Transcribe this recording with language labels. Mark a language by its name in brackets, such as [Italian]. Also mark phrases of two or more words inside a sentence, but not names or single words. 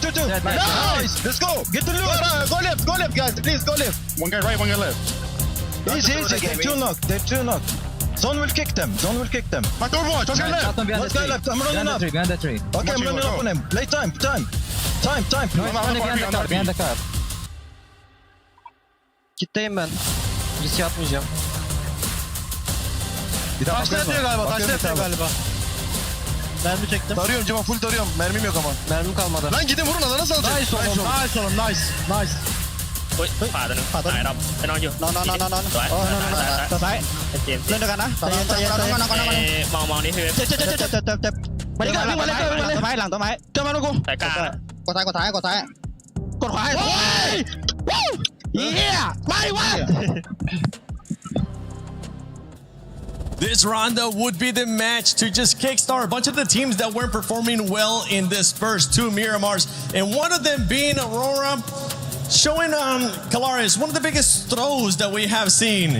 [English] Nice. Let's go. Get the loot. Go left, guys. Please, go left. One guy right, one guy left. Easy. They're two knocked. Zone will kick them. My door watch. Let's go left. I'm running up. Behind the tree. Okay, I'm running up on him. Play time. Time. Behind the car. [Turkish] Kitleyim ben. Risk yapmayacağım. Taşla yapıyor galiba. Mermi çektim. Tarıyorum Cemal, full tarıyorum. Mermim yok ama. Mermim kalmadı. Lan gidin vurun, alana salacak. Nice oğlum. Nice. [Thai] ขวาตัวนึงตายรับไปนอนอยู่นอนสวยตัวซ้ายเล่นด้วยกันนะมองนี่คือเจ็บมาดิกันวิ่งมาเลยต้นไม้หลังต้นไม้เจ้ามาลูกกูแต่กล้ากดซ้ายกดขวาเฮ้ยเฮียไม่วะ [English] This round would be the match to just kickstart a bunch of the teams that weren't performing well in this first 2 Miramars, and one of them being Aurora, showing Kalaris one of the biggest throws that we have seen.